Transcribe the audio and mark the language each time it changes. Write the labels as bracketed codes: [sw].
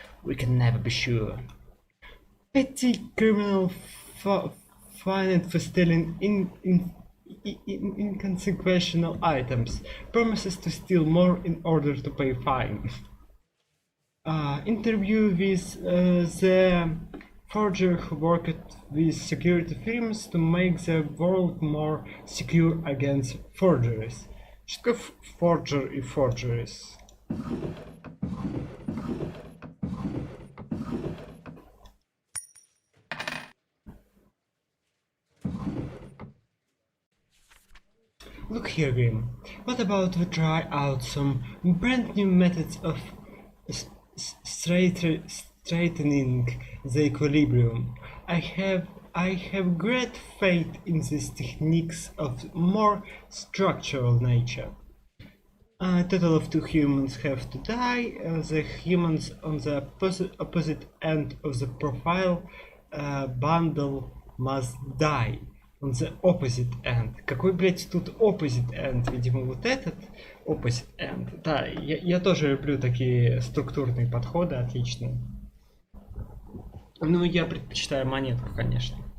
[en] We can never be sure. Petty criminal fined for stealing inconsequential items, promises to steal more in order to pay fine. Interview with the forger who worked with security firms to make the world more secure against forgeries. [ru] Что такое forger и forgeries? [en] Look here, Grim. What about we try out some brand new methods of straightening the equilibrium? I have great faith in these techniques of more structural nature. A total of 2 humans have to die. The humans on the opposite end of the profile bundle must die. On the opposite end. [ru] Какой, блять, тут [en] opposite end? [ru] Видимо, вот этот opposite end. Да, я тоже люблю такие структурные подходы, отличные. Ну, я предпочитаю монетку, конечно.